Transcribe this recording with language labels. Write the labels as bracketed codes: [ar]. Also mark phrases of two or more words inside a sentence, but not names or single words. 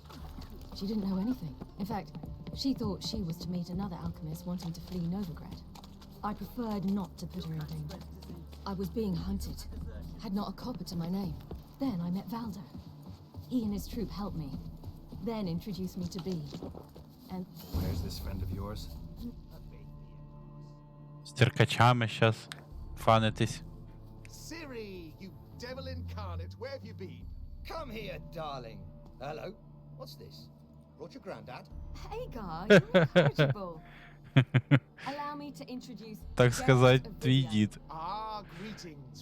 [en] She didn't know anything. In fact, she thought she was to meet another alchemist wanting to flee Novigrad. I preferred not to put her in danger. I was being hunted. Had not a copper to my name. Then I met Valder. He and his troop helped me. Then introduced me to Bee. And Where's this friend of yours? [uk] З циркачами щас фанитись. [en] Ciri, you devil incarnate, where have you been? Come here, darling. Hello. What's this? Brought your granddad? Hagar, you're incorrigible. Allow me to introduce [uk] Так [en] Geralt [ru] сказать, [en] of [uk] твій [en] Rivia. [uk] дід. [en] Ah, greetings.